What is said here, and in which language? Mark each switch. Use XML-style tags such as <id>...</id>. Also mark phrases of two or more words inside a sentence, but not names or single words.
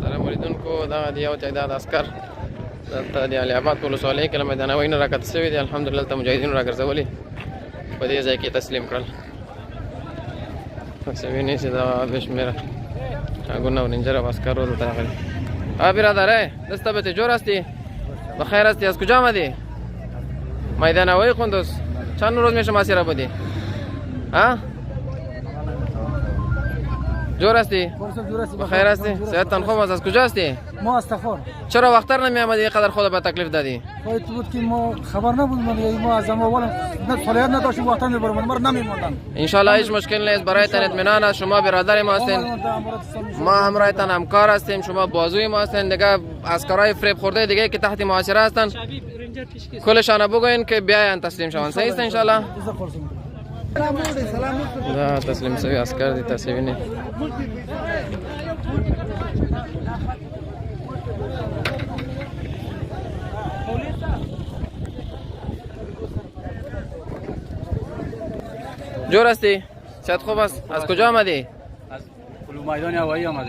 <ps>اوریدونکو دا د یو تعداد عسكر دلته د علي اباد په ولسوالۍ کې له میدانوۍ نه راکته شوي دي. الحمدلله دلته مجاهدینو راګرځولي په دې ځای کې تسلیم کړل. تاسو وینئ چې دا بې شمېره ټانکونه او رینجر او عسکر دلته راغلي.</ps> <fa>برادر دسته به جور هستی؟ بخیر هستی؟ از کجا آمدی؟ میدانوی قندوز. چند روز میشه مسیر بودی؟ ها؟ جور هستی؟ بخیر هستی؟ صحتتان خوب است؟ از کجا هستی؟ ما از تخار. چرا وقتر نمی آمدی اینقدر خود به تکلیف دادی؟ خواهید بود که ما خبر نبود ما از اول نه صلاحیت نداشتیم وقتا میبرم ما نمیموندن.</fa> <ar>ان شاء الله</ar> <fa>هیچ مشکل نیست. برایتان اطمینان است. شما برادر ما هستین. ما همراهتان همکار هستیم. شما بازوی ما هستین. دیگه عسکرای فریب خورده دیگه که تحت محاصره هستن کلشان بگوین که بیاین تسلیم شوند. صحیح است</fa> <ar>ان شاء الله.</ar> <ps>دا تسلیم شوی عسکر دي. تاسو وینئ</ps> <fa>جور هستی؟ صحت خوب است؟ از کجا آمدی؟ از میدان هوایی آمدیم.</fa>